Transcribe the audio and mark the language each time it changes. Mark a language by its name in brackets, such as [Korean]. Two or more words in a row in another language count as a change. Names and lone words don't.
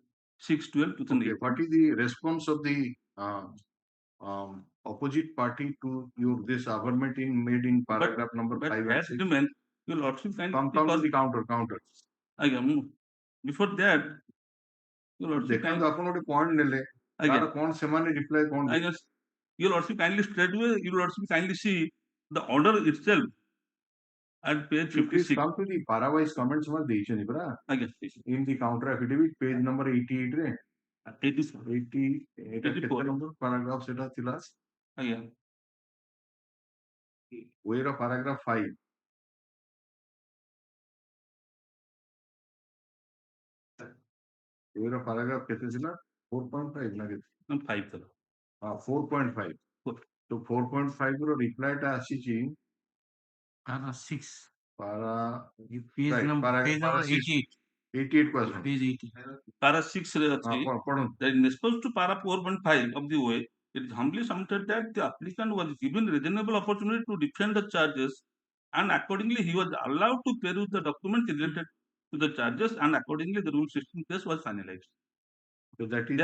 [English] Dated 6/12/2018. Okay, what is the response of the opposite party to your this averment made in paragraph number But 5 and that 6? remains, your lordship kindly Come to the counter. before that, your lordship [Odia] ଦେଖନ୍ତୁ ଆପଣ ଗୋଟେ ପଏଣ୍ଟ ନେଲେ ତାର କଣ ସେମାନେ ରିପ୍ଲାଏ କଣ [English] I guess your lordship kindly straightway, your lordship kindly see the order itself at page please 56. come to the parawise comments [Odia] ମତେ ଦେଇଛନ୍ତି ପରା [English] in the counter affidavit page number 88 [Odia] ରେ 80 ଏଟା କେତେ [English] number paragraph [Odia] ସେଟା ଥିଲା ଆଜ୍ଞା [English] where paragraph 5 where paragraph [Odia] କେତେ ଥିଲା 4.5 ନା କେତେ 5 ଥିଲା 4.5 तो 4.5 ର ରିପ୍ଲାଏ ଟା ଆସିଛି [English] Para 6. para Page right, number 88. 88 question Page 80. [Odia] para 6 ରେ ଅଛି ପଢନ୍ତୁ [English] that in response to para 4.5 of the OA, it is humbly submitted that the applicant was given reasonable opportunity to defend the charges and accordingly he was allowed to peruse the documents related to the charges and accordingly the rule 16 case was finalized. so that is